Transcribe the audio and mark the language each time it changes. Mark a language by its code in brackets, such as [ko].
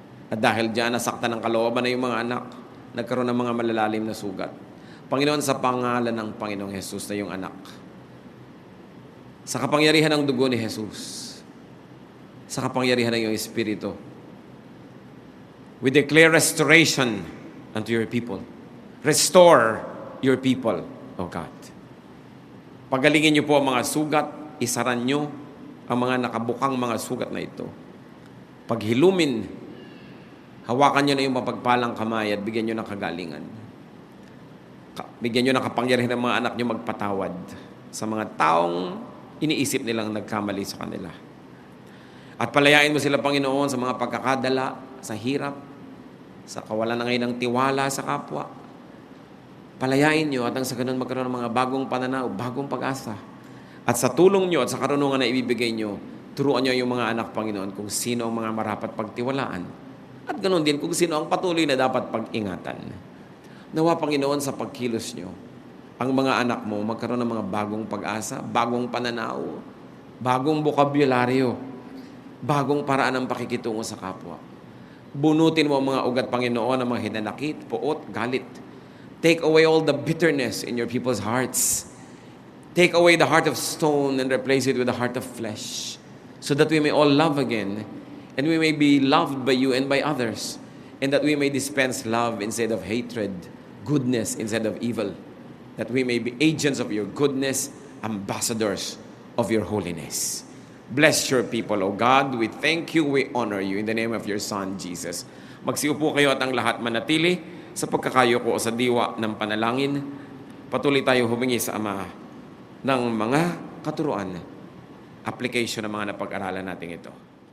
[tl] At dahil diyan, nasaktan ng kalooban na yung mga anak, nagkaroon ng mga malalalim na sugat. Panginoon, sa pangalan ng Panginoong Jesus na yung anak, sa kapangyarihan ng dugo ni Jesus, sa kapangyarihan ng iyong Espiritu, [en] we declare restoration unto your people. Restore your people, O God. [tl] Pagalingin niyo po ang mga sugat, isaran niyo ang mga nakabukang mga sugat na ito. Paghilumin, hawakan niyo na yung mapagpalang kamay at bigyan niyo ng kagalingan. Bigyan niyo ng kapangyarihan ng mga anak niyo magpatawad sa mga taong iniisip nilang nagkamali sa kanila. At palayain mo sila, Panginoon, sa mga pagkakadala, sa hirap, sa kawalan na ngayon ng tiwala sa kapwa. Palayain niyo at ang sa ganun magkaroon ng mga bagong pananaw, bagong pag-asa. At sa tulong nyo at sa karunungan na ibibigay nyo, turuan nyo yung mga anak, Panginoon, kung sino ang mga marapat pagtiwalaan. At ganoon din kung sino ang patuloy na dapat pag-ingatan. Nawa, Panginoon, sa pagkilos nyo, ang mga anak mo magkaroon ng mga bagong pag-asa, bagong pananaw, bagong bokabularyo, bagong paraan ng pakikitungo sa kapwa. Bunutin mo ang mga ugat, Panginoon, ng mga hinanakit, puot, galit. [en] Take away all the bitterness in your people's hearts. Take away the heart of stone and replace it with a heart of flesh, so that we may all love again, and we may be loved by you and by others, and that we may dispense love instead of hatred, goodness instead of evil, that we may be agents of your goodness, ambassadors of your holiness. Bless your people, O God. We thank you, we honor you in the name of your Son, Jesus. [tl] Magsiupo kayo at ang lahat manatili sa pagkakayo ko sa diwa ng panalangin. Patuloy tayo humingi sa Ama ng mga katuruan, application ng mga napag-aralan natin ito.